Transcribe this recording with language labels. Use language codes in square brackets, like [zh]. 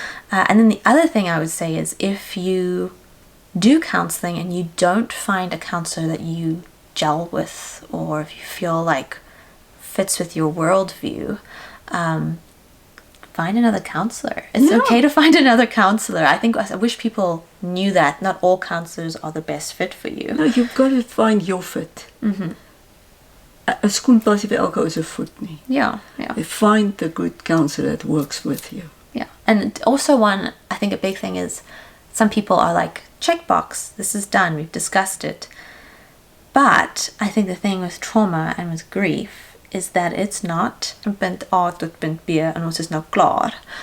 [en] And then the other thing I would say is, if you do counseling and you don't find a counselor that you gel with, or if you feel like fits with your worldview, find another counselor. It's okay to find another counselor. I wish people knew that not all counselors are the best fit for you. No, you've got to find your fit. [af] 'n skoen pas nie vir elke ou se voet nie. [en] Yeah. Find the good counselor that works with you. Yeah. And also I think a big thing is, some people are like, checkbox, this is done, we've discussed it. But I think the thing with trauma and with grief is that it's not [af] punt A tot punt B en ons is nou klaar.